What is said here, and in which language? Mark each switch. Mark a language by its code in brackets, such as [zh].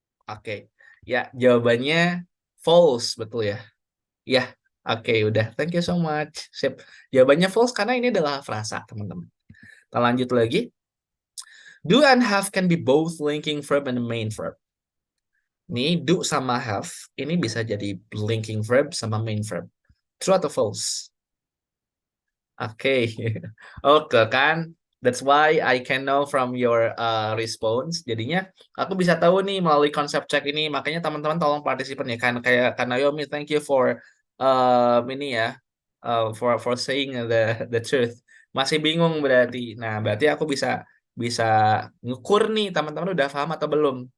[id] Oke, ya jawabannya false, betul ya? Ya, oke udah. [en] Thank you so much. [id] Sip. Jawabannya false karena ini adalah frasa, teman-teman. Kita lanjut lagi. [en] Do and have can be both linking verb and main verb. [id] Nih, do sama have ini bisa jadi linking verb sama main verb. True atau false? Oke, oke kan? [en] That's why I can know from your response. [id] Jadinya aku bisa tahu nih melalui konsep check ini. Makanya teman-teman tolong partisipan ya kan kayak Naomi, [en] thank you for [id] ini ya [en] for saying the truth. [id] Masih bingung berarti. Nah, berarti aku bisa bisa ngukur nih teman-teman udah paham atau belum.